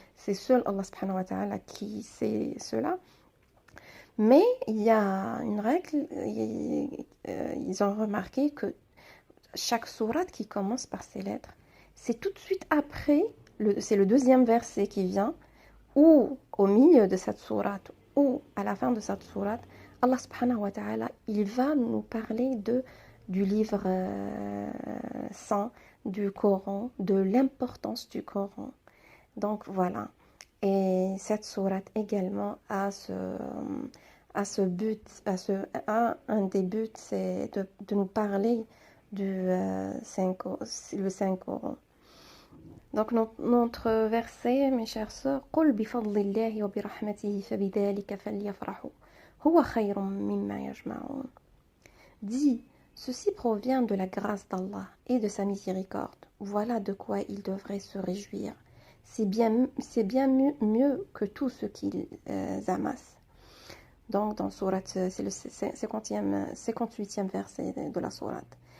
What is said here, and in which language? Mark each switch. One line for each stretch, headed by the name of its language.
French: C'est seul Allah subhanahu wa ta'ala qui sait cela. Mais il y a une règle, ils ont remarqué que chaque sourate qui commence par ces lettres, c'est tout de suite après, c'est le deuxième verset qui vient, ou au milieu de cette sourate, ou à la fin de cette sourate, Allah subhanahu wa ta'ala, il va nous parler du livre saint, du Coran, de l'importance du Coran. Donc voilà. Et cette sourate également a ce but, un des buts, c'est de nous parler le Saint-Coran. Donc notre verset, mes chers sœurs,
Arabic: قُلْ بِفَضْلِ اللَّهِ وَبِرَحْمَتِهِ فَبِذَلِكَ فَلْيَفْرَحُوا هُوَ خَيْرٌ مِّمَّا يَجْمَعُونَ.
French: Dis, ceci provient de la grâce d'Allah et de sa miséricorde. Voilà de quoi ils devraient se réjouir. C'est bien mieux que tout ce qu'ils amassent. Donc dans sourate, c'est le 58e verset de la sourate.